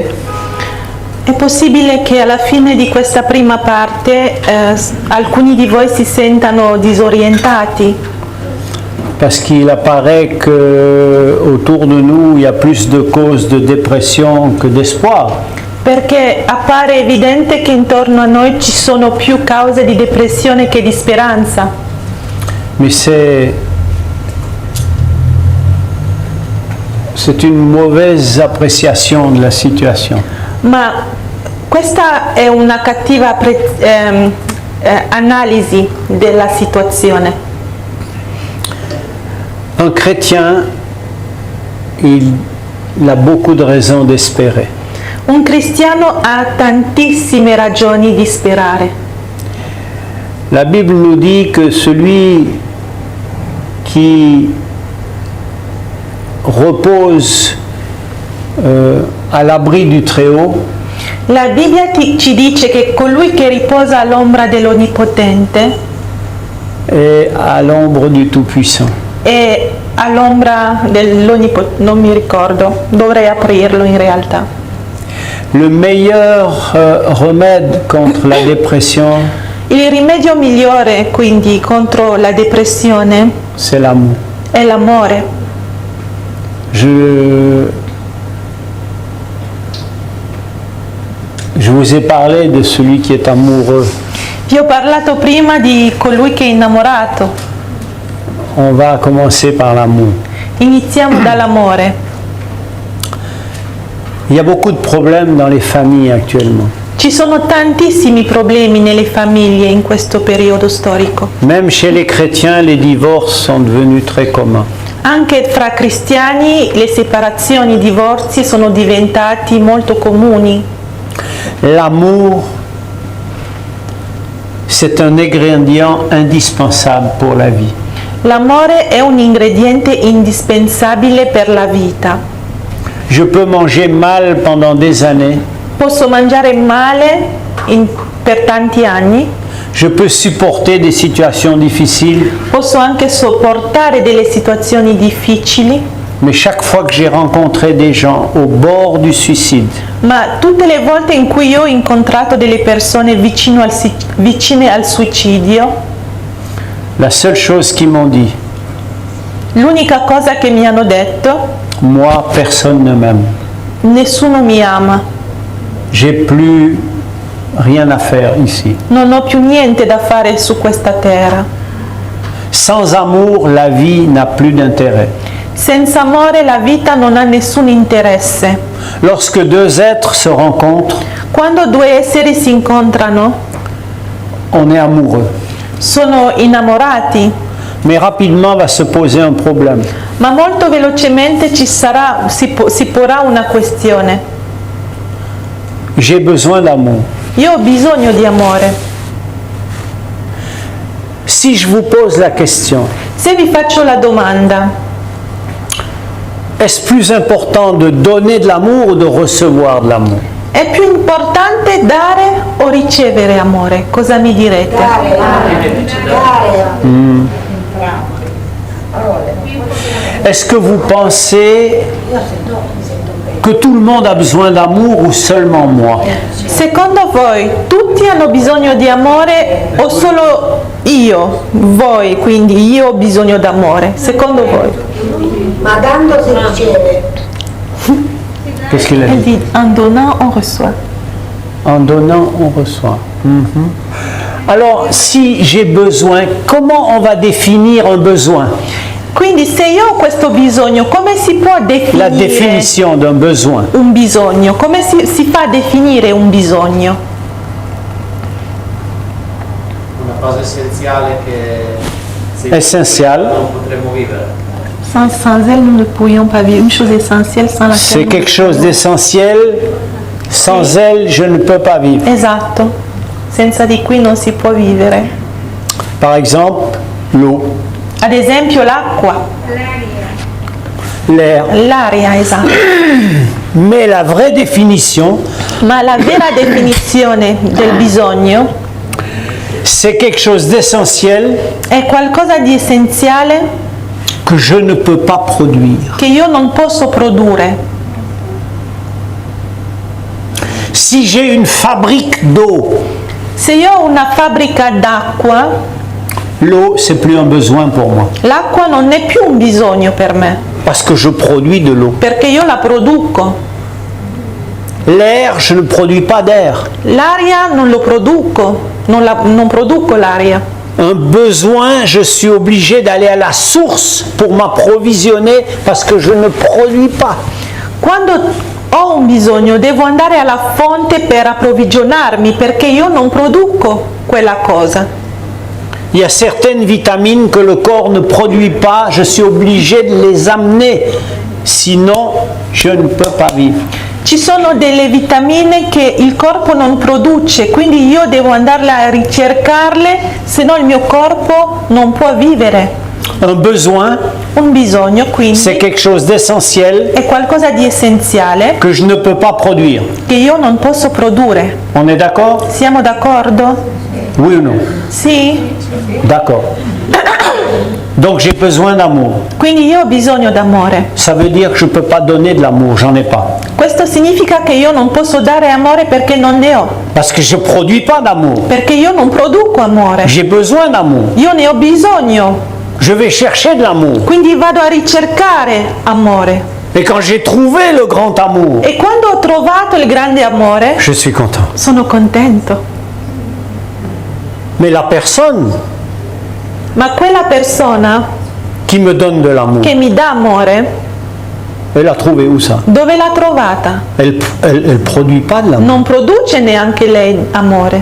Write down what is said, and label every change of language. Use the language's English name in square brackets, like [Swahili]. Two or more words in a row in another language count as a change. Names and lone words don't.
[Italian] È possibile che alla fine di questa prima parte alcuni di voi si sentano disorientati. [French] Parce qu'il apparaît qu'autour de nous, il y a plus de causes de dépression que d'espoir. [Italian] Perché appare evidente che intorno a noi ci sono più cause di depressione che di speranza. [French] Mais c'est une mauvaise appréciation de la situation. [Italian] Ma questa è una cattiva analisi della situazione. [French] Un chrétien, il a beaucoup de raisons d'espérer. [Italian] Un cristiano ha tantissime ragioni di sperare. [French] La Bible nous dit que celui qui repose à l'abri du Très-Haut, [Italian] la Bibbia ci dice che colui che riposa all'ombra dell'Onnipotente è all'ombra [French] du Tout-Puissant. [Italian] È all'ombra dell'Onnipotente, non mi ricordo, dovrei aprirlo in realtà. [French] Le meilleur remède contre la dépression, [Italian] il rimedio migliore quindi contro la depressione [French] c'est l'amour. [Italian] È l'amore. [French] Je vous ai parlé de celui qui est amoureux. [Italian] Vi ho parlato prima di colui che è innamorato. [French] On va commencer par l'amour. [Italian] Iniziamo dall'amore. [French] Il y a beaucoup de problèmes dans les familles actuellement. [Italian] Ci sono tantissimi problemi nelle famiglie in questo periodo storico. [French] Même chez les chrétiens, les divorces sont devenus très communs. [Italian] Anche fra cristiani le separazioni, i divorzi sono diventati molto comuni. [French] L'amour, c'est un ingrédient indispensable pour la vie. [Italian] L'amore è un ingrediente indispensabile per la vita. [French] Je peux manger mal pendant des années. [Italian] Posso mangiare male per tanti anni, [French] Je peux supporter des situations difficiles. [Italian] posso anche sopportare delle situazioni difficili, [French] Mais chaque fois que j'ai rencontré des gens au bord du suicide, [Italian] ma tutte le volte in cui io ho incontrato delle persone vicine al suicidio, [French] la seule chose qu'ils m'ont dit, [Italian] l'unica cosa che mi hanno detto: [French] moi, personne ne m'aime. [Italian] nessuno mi ama, [French] J'ai plus rien à faire ici. [Italian] non ho più niente da fare su questa terra. [French] Sans amour, la vie n'a plus d'intérêt. [Italian] Senza amore la vita non ha nessun interesse. [French] Lorsque deux êtres se rencontrent, [Italian] Quando due esseri si incontrano, [French] on est amoureux. [Italian] sono innamorati, [French] Mais rapidement va se poser un problème. [Italian] ma molto velocemente si porrà una questione. [French] J'ai besoin d'amour. [Italian] Io ho bisogno di amore. [French] Si je vous pose la question, [Italian] Se vi faccio la domanda, [French] est-ce plus important de donner de l'amour ou de recevoir de l'amour? [Italian] è più importante dare o ricevere amore? Cosa mi direte? [French] Est-ce que vous pensez que tout le monde a besoin d'amour ou seulement moi? [Italian] Secondo voi tutti hanno bisogno di amore o solo io? Voi, quindi io ho bisogno d'amore. Secondo voi? Ma dando si riceve. [French] Qu'est-ce qu'il a Elle dit? dit en donnant on reçoit. En donnant, on reçoit. Mhm. Alors, si j'ai besoin, comment on va définir un besoin? [Italian] Quindi se io ho questo bisogno, come si può [French] La [Italian] definire [French] définition d'un besoin. [Italian] un bisogno? Come si fa a definire un bisogno? Una cosa essenziale che senza Essenziale. non potremmo vivere. [French] Sans elle, nous ne pourrions pas vivre. Une chose essentielle sans laquelle C'est nous- quelque chose d'essentiel. Sans elle, je ne peux pas vivre. [Italian] Esatto. Senza di cui non si può vivere. [French] Par exemple, l'eau, [Italian] Ad esempio l'acqua, [French] l'air. [Italian] l'aria, esatto. [French] Mais la vraie définition, [Italian] Ma la vera definizione del bisogno [French] c'est quelque chose d'essentiel [Italian] è qualcosa di essenziale [French] que je ne peux pas produire. [Italian] che io non posso produrre. [French] Si j'ai une fabrique d'eau, [Italian] Se io ho una fabbrica d'acqua, [French] l'eau, c'est plus un besoin pour moi. [Italian] l'acqua non è più un bisogno per me, [French] Parce que je produis de l'eau. [Italian] perché io la produco. [French] L'air, je ne produis pas d'air. [Italian] L'aria non lo produco, non produco l'aria. [French] Un besoin, je suis obligé d'aller à la source pour m'approvisionner parce que je ne produis pas. [Italian] Quando ho un bisogno devo andare alla fonte per approvvigionarmi perché io non produco quella cosa. [French] Il y a certaines vitamines que le corps ne produit pas, je suis obligé de les amener. Sinon, je ne peux pas vivre. [Italian] Ci sono delle vitamine che il corpo non produce, quindi io devo andarle a ricercarle, se no il mio corpo non può vivere. [French] Un besoin, [Italian] Un bisogno quindi [French] c'est quelque chose d'essentiel [Italian] è qualcosa di essenziale [French] que je ne peux pas produire. [Italian] che io non posso produrre. [French] On est d'accord? [Italian] Siamo d'accordo? [French] Oui ou non? [Italian] Sì? [French] D'accord. Donc j'ai besoin d'amour. [Italian] Quindi io ho bisogno d'amore. [French] Ça veut dire que je ne peux pas donner de l'amour, j'en ai pas. [Italian] Questo significa che io non posso dare amore perché non ne ho, [French] Parce que je ne produis pas d'amour. [Italian] perché io non produco amore. [French] J'ai besoin d'amour. [Italian] Io ne ho bisogno, [French] Je vais chercher de l'amour. [Italian] quindi vado a ricercare amore. [French] Et quand j'ai trouvé le grand amour, [Italian] E quando ho trovato il grande amore, [French] je suis content. [Italian] sono contento. [French] Mais la personne [Italian] Ma quella persona [French] qui me donne de l'amour, [Italian] che mi dà amore, [French] elle a trouvé où ça? [Italian] dove l'ha trovata? [French] Elle produit pas de l'amour. [Italian] Non produce neanche lei amore.